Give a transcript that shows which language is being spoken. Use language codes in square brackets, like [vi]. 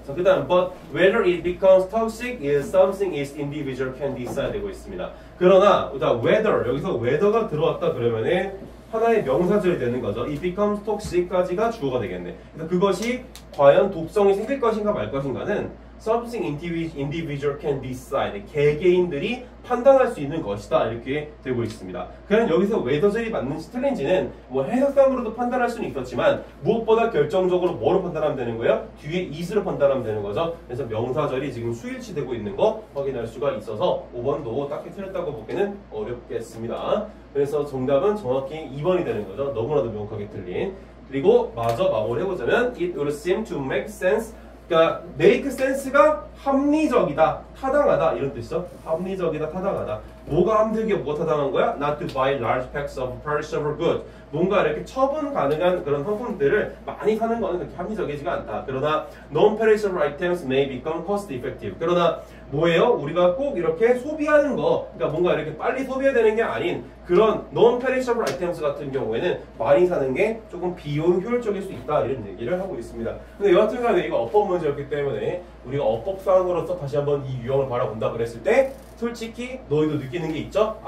[ko] 자, 그다음 [en] but whether it becomes toxic is something each individual can decide [ko] 되고 있습니다. 그러나 whether 여기서 whether가 들어왔다 그러면은 하나의 명사절이 되는 거죠. it becomes toxic까지가 주어가 되겠네. 그래서 그것이 과연 독성이 생길 것인가 말 것인가는 [en] something individual can decide. [ko] 개개인들이 판단할 수 있는 것이다. 이렇게 되고 있습니다. 그럼 여기서 whether절이 맞는지 틀린지는 뭐 해석상으로도 판단할 수는 있었지만 무엇보다 결정적으로 뭐로 판단하면 되는 거예요? 뒤에 is로 판단하면 되는 거죠. 그래서 명사절이 지금 수일치되고 있는 거 확인할 수가 있어서 5번도 딱히 틀렸다고 보기는 어렵겠습니다. 그래서 정답은 정확히 2번이 되는 거죠. 너무나도 명확하게 틀린. 그리고 마저 마무리 해보자면 [en] it would seem to make sense. [ko] 그러니까 make sense가 합리적이다, 타당하다 이런 뜻이죠. 합리적이다, 타당하다. 뭐가 합리적이고 뭐가 타당한 거야? [en] Not to buy large packs of perishable goods. [ko] 뭔가 이렇게 처분 가능한 그런 상품들을 많이 사는 거는 그렇게 합리적이지가 않다. 그러나 [en] non-perishable items may become cost effective. [ko] 그러나 뭐예요? 우리가 꼭 이렇게 소비하는 거, 그러니까 뭔가 이렇게 빨리 소비해야 되는 게 아닌 그런 [en] non-perishable items [ko] 같은 경우에는 많이 사는 게 조금 비용 효율적일 수 있다 이런 얘기를 하고 있습니다. 근데 여하튼간에 이거 어법 문제였기 때문에 우리가 어법상으로서 다시 한번 이 유형을 바라본다 그랬을 때 솔직히 너희도 느끼는 게 있죠?